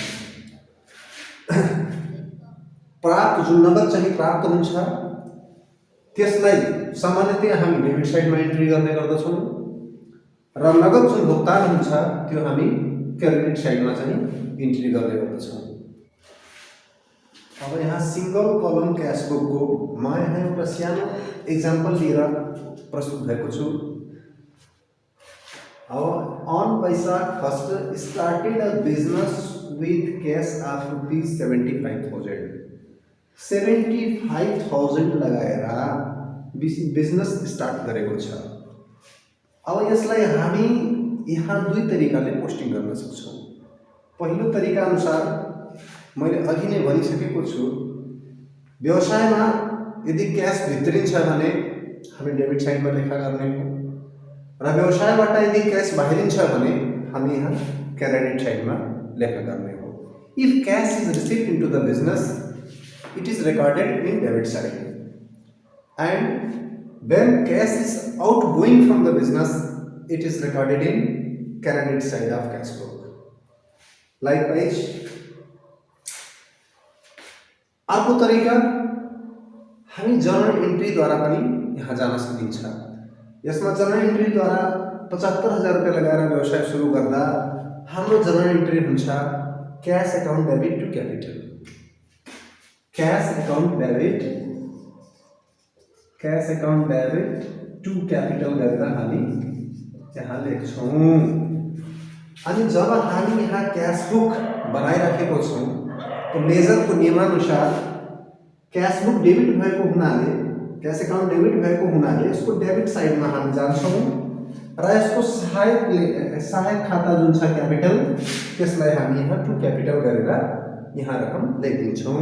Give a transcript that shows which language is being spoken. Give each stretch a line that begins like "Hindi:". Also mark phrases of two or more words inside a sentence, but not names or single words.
Nepali: प्राप्त जुन नगद चाहिँ प्राप्त हुन्छ त्यसलाई सामान्यतया हामी डेबिट साइडमा इन्ट्री गर्ने गर्दछौँ र नगद जुन भुक्तान हुन्छ त्यो हामी क्रेडिट साइडमा चाहिँ इन्ट्री गर्ने गर्दछौँ। अब यहाँ
English: single column cash book
Nepali: को म यहाँ एउटा सानो एक्जाम्पल लिएर प्रस्तुत भएको छु। अब
English: on Vaishakh 1st started a business with cash of rupees 75,000।
Nepali: 75,000 लगाएर
English: business start
Nepali: गरेको छ। अब यसलाई हामी यहाँ दुई तरिकाले पोस्टिङ गर्न सक्छौँ। पहिलो तरिका अनुसार मैले अघि नै भनिसकेको छु, व्यवसायमा यदि क्यास भित्रिन्छ भने हामी डेबिट साइडमा लेखा गर्ने हो र व्यवसायबाट यदि क्यास बाहिरिन्छ भने हामी यहाँ क्रेडिट साइडमा लेखा गर्ने हो।
English: if cash is received into the business it is recorded in debit side, and when cash is outgoing from the business it is recorded in credit side of cash book।
Nepali: Likewise अर्को तरिका हामी
English: journal entry
Nepali: द्वारा पनि यहाँ जान सकिन्छ। यसमा
English: journal entry
Nepali: द्वारा 75,000 रुपैयाँ लगाएर व्यवसाय सुरु गर्दा हाम्रो
English: journal entry
Nepali: हुन्छ
English: cash account debit to capital. cash account debit to capital
Nepali: गरेर हामी यहाँ लेख्छौँ। अनि जब हामी यहाँ
English: cash book
Nepali: बनाइराखेको छौँ तो लेजरको नियमानुसार
English: cash book debit
Nepali: भएको हुनाले
English: cash account debit
Nepali: भएको हुनाले यसको डेबिट साइडमा हामी जान्छौँ र यसको सहायक खाता जुन छ क्यापिटल त्यसलाई हामी यहाँ
English: to capital
Nepali: गरेर यहाँ रकम लेखिदिन्छौँ।